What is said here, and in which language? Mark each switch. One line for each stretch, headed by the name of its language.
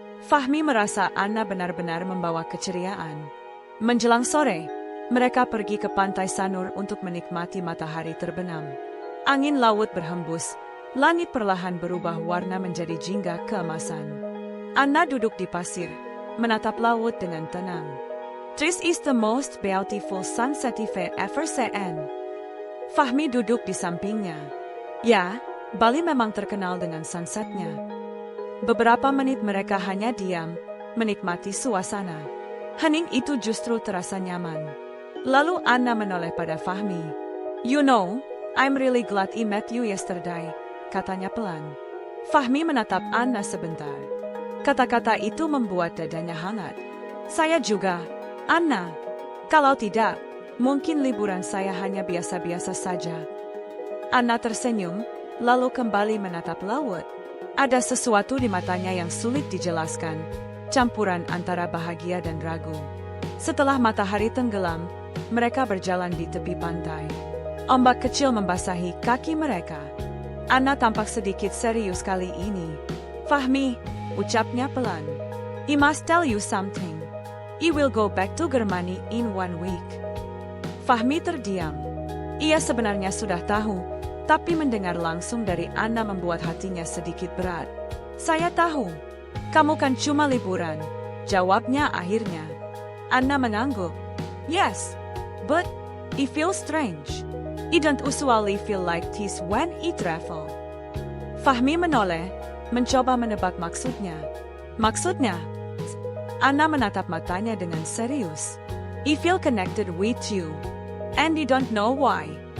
Indonesian: Fahmi merasa Anna benar-benar membawa keceriaan. Menjelang sore, mereka pergi ke Pantai Sanur untuk menikmati matahari terbenam. Angin laut berhembus, langit perlahan berubah warna menjadi jingga keemasan. Anna duduk di pasir, menatap laut dengan tenang.
English: "This is the most beautiful sunset I've ever seen."
Indonesian: Fahmi duduk di sampingnya. Ya, Bali memang terkenal dengan sunsetnya. Beberapa menit mereka hanya diam, menikmati suasana. Hening itu justru terasa nyaman. Lalu Anna menoleh pada Fahmi.
English: "You know, I'm really glad I met you yesterday,"
Indonesian: katanya pelan. Fahmi menatap Anna sebentar. Kata-kata itu membuat dadanya hangat. "Saya juga, Anna. Kalau tidak, mungkin liburan saya hanya biasa-biasa saja." Anna tersenyum, lalu kembali menatap laut. Ada sesuatu di matanya yang sulit dijelaskan, campuran antara bahagia dan ragu. Setelah matahari tenggelam, mereka berjalan di tepi pantai. Ombak kecil membasahi kaki mereka. Anna tampak sedikit serius kali ini. Fahmi, ucapnya pelan.
English: I must tell you something. I will go back to Germany in 1 week.
Indonesian: Fahmi terdiam. Ia sebenarnya sudah tahu, tapi mendengar langsung dari Anna membuat hatinya sedikit berat. Saya tahu. Kamu kan cuma liburan, jawabnya akhirnya. Anna mengangguk.
English: Yes, but it feels strange. I don't usually feel like this when I travel.
Indonesian: Fahmi menoleh, mencoba menebak maksudnya. Maksudnya? Anna menatap matanya dengan serius.
English: I feel connected with you, and I don't know why.